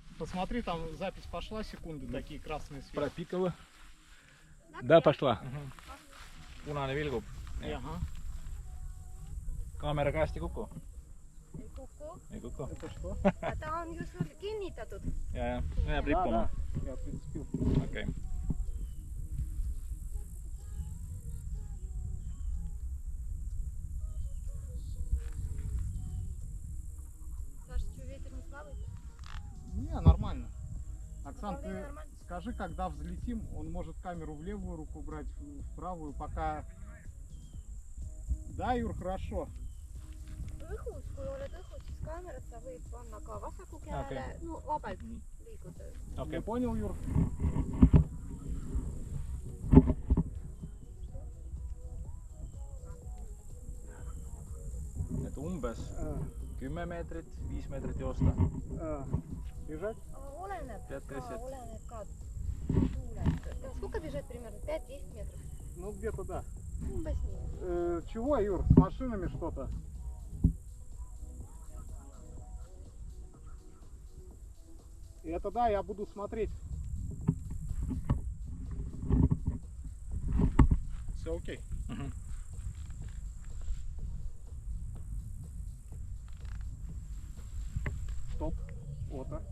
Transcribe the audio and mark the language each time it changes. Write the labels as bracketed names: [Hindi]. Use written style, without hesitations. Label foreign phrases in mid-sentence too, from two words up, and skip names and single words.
[Russian] Посмотри, там запись пошла, секунды такие красные свет. Пропикала. Да, пошла. [Estonian] Punane vilgub. [Russian] Ага. [Estonian] Kaamera käest ei kuku. Ei kuku. Ei kuku. [Russian] Это что? [Estonian] Aga ta on ju sul kinnitatud. Ja, jääb rippuma. [Russian] Я прицепил. [Estonian] Okei. [Russian] Саша, что, ветер не слабый? Не, нормально. Оксан, Управление ты нормально? скажи, когда взлетим, он может камеру в левую руку брать, в правую, пока... Да, Юр, хорошо. [Estonian] Õhus, kui oled õhus, siis kaamerat sa võid panna ka vasaku käele, Okei. no vabalt liiguda. [Russian] Ты понял, Юр? [Estonian] Et umbes 10 meetrit, 5 meetrit joosta. [Russian] Бежать? [Estonian] Oleneb Tead, ka, kes, et- oleneb ka tuulest. [Russian] Сколько бежать примерно? 5-10 метров? Ну, где-то да. [Estonian] Umbes nii. [Russian] Чего, Юр, с машинами что-то? Это да, я буду смотреть. Все окей. Мгм. Стоп. Вот.